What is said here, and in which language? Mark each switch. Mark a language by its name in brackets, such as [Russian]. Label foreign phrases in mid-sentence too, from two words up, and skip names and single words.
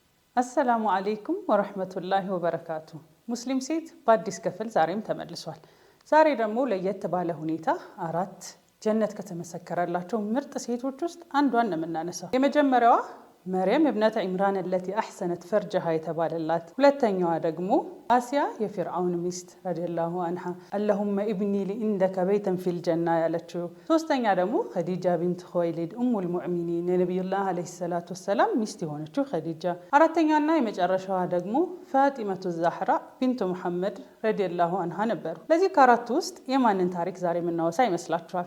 [Arabic] السلام عليكم ورحمة الله وبركاته። [Amharic] ሙስሊም ሴት በአዲስ ክፍል ዛሬም ተመልሷል። ዛሬ ደግሞ ለየት ባለ ሁኔታ አራት ጀነት ከተመሰከረላቸው ምርጥ ሴቶች ውስጥ አንዷን ነው የምናነሳው። የመጀመሪያዋ መርየም እብነተ ኢምራን [Arabic] التي احسنت فرجها [Amharic] የተባለላት፣ ሁለተኛዋ ደግሞ አሲያ የፊርዓውን ሚስት [Arabic] رضي الله عنها اللهم ابني لي عندك بيتا في الجنة [Amharic] ያለችው፣ ሶስተኛ ደግሞ ኸዲጃ ቢንት ኹወይሊድ [Arabic] أم المؤمنين [Amharic] የነብዩላህ [Arabic] عليه الصلاة والسلام [Amharic] ሚስት የሆነችው ኸዲጃ፣ አራተኛና የመጨረሻዋ ደግሞ ፋጢመቱ ዛህራ ቢንቱ መሐመድ [Arabic] رضي الله عنها [Amharic] ነበሩ። ለዚህ ከአራቱ ውስጥ የማንን ታሪክ ዛሬ የምናወሳ ይመስላችኋል?